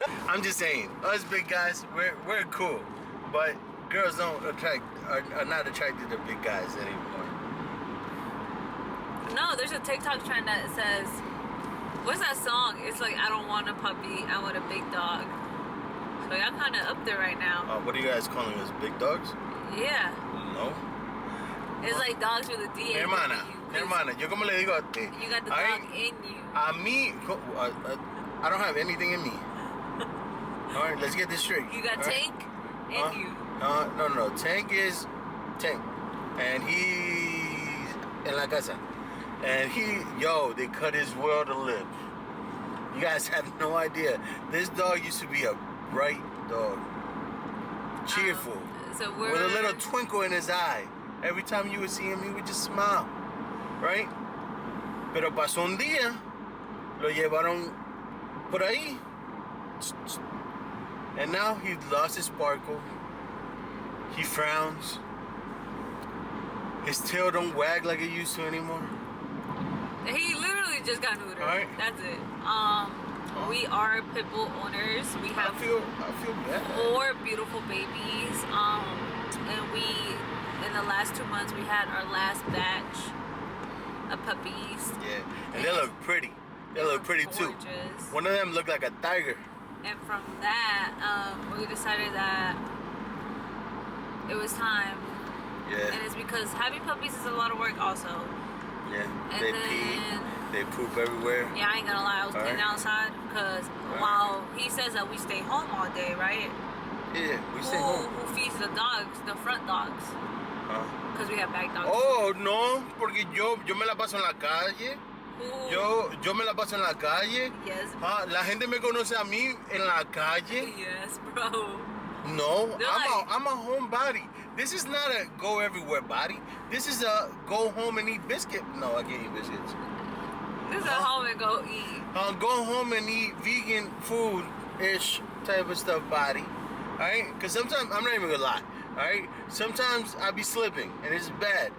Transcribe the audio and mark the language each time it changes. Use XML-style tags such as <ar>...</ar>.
<en>I'm just saying, us big guys, we're cool, but girls are not attracted to big guys anymore. No, there's a TikTok trend that says, what's that song? It's like, I don't want a puppy, I want a big dog. So y'all kind of up there right now. What are you guys calling us, big dogs? Yeah. No. It's like dogs with a D.</en> <es>Mi hermana, yo como le digo a ti.</es> <en>You got the dog in you.</en> <es>A mí,</es> <en>I don't have anything in me. All right, let's get this straight. You got all Tank in you. No. Tank is Tank, and he's in</en> <es>la casa,</es> <en>and they cut his world to live. You guys have no idea. This dog used to be a bright dog, cheerful, So with a little twinkle in his eye. Every time you would see him, he would just smile, right?</en> <es>Pero pasó un día, lo llevaron por ahí,</es> <en>and now he lost his sparkle. He frowns. His tail don't wag like it used to anymore. He literally just got neutered. All right. That's it. We are pit bull owners. We have I feel bad. 4 beautiful babies. And in the last 2 months, we had our last batch of puppies. Yeah, and they look pretty. They look pretty too. Gorgeous. One of them looked like a tiger. And from that, we decided that it was time. Yeah. And it's because having puppies is a lot of work also. Yeah. And They then, pee. They poop everywhere. Yeah, I ain't gonna lie, I was All cleaning right. outside because while he says that we stay home all day, right? Yeah, we stay home. Who feeds the dogs, the front dogs? Huh? Because we have back dogs.</en> <es>Oh, no, porque yo me la paso en la calle.</es> <en>Who?</en> <es>Yo me la paso en la calle.</es> <en>Yes.</en> <es>La gente me conoce a mí en la calle.</es> <en>Yes, bro. No, They're I'm a homebody. This is not a go everywhere body. This is a go home and eat biscuit. No, I can't eat biscuits. This is a home and go eat. Go home and eat vegan food-ish type of stuff body. Alright? Because sometimes, I'm not even gonna lie. Alright? Sometimes I be slipping and it's bad.</en>